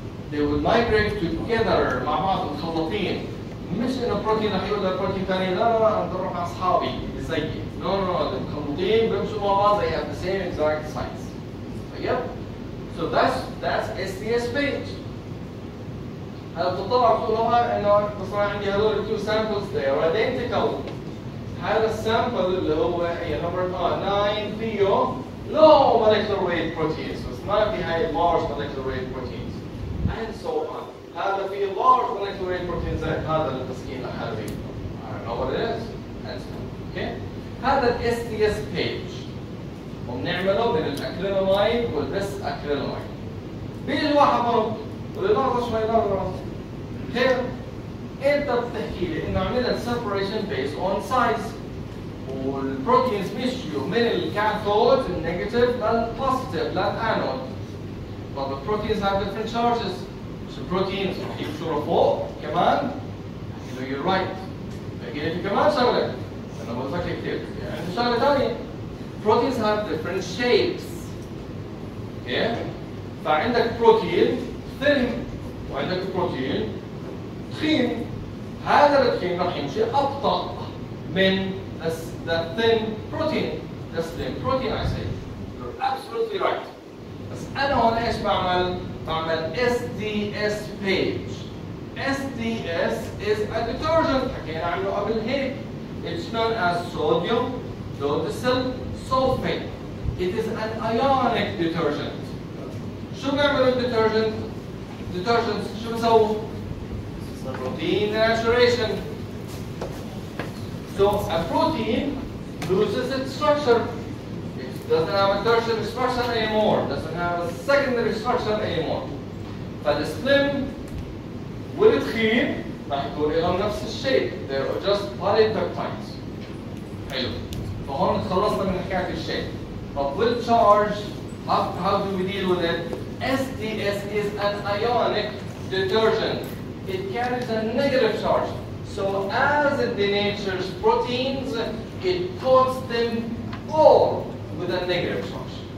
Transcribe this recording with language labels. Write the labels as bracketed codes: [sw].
[en] They will migrate together [ar] مع بعض مخلطين. مش إنه بروتين رح يقول لبروتين ثاني لا أنا بروح مع أصحابي زيي. [en] No, [ar] المخلطين بيمشوا مع بعض. [en] They have the same exact size. طيب؟ So that's STS page. [ar] هلا بتطلع بتقولها انه بصراحه عندي هذول التو سامبلز [en] they are identical. [ar] هذا السامبل اللي هو هي نمبر 9 فيه low molecular weight proteins بس ما في هاي large molecular weight proteins [en] and so on. [ar] هذا فيه large molecular weight proteins زي هذا المسكين لحاله. [en] I don't know what it is and so on. Okay? [ar] هذا ال STS page وبنعمله من الاكريلاميد والبس اكريلاميد. بيجي واحد برضه بقول لي لحظه شوي لحظه خير انت بتحكي لي انه عملت separation based on size والبروتينز مشيوا من الكاثود النيجاتيف للبوزيتيف للانود. [en] but the proteins have different charges. [ar] مش البروتينز رح يمشوا لفوق كمان. [en] you're right. [ar] بحكي لي في كمان شغله انا بفكر كثير يعني شغله ثانيه. [en] proteins have different shapes. okay? [ar] فعندك بروتين thin وعندك بروتين تخين. هذا التخين راح يمشي أبطأ من [en] the thin protein. The slim protein I say. You're absolutely right. [ar] بس أنا هون إيش بعمل؟ بعمل SDS page. [en] SDS is a detergent. [ar] حكينا عنه قبل هيك. [en] It's known as sodium dodecyl sulfate. It is an ionic detergent. [ar] شو بيعملوا الديترجنت؟ detergents شو بيسووا؟ protein denaturation. [en] So a protein loses its structure. It doesn't have a tertiary structure anymore. Doesn't have a secondary structure anymore. [ar] فالسليم والتخين راح يكون لهم نفس الشيء. [en] They're just polypeptides. [ar] حلو. فهون تخلصنا من حكاية الشيء. [en] But with charge, how do we deal with it? SDS is an ionic detergent. It carries a negative charge. So as it denatures proteins, it coats them all with a negative charge.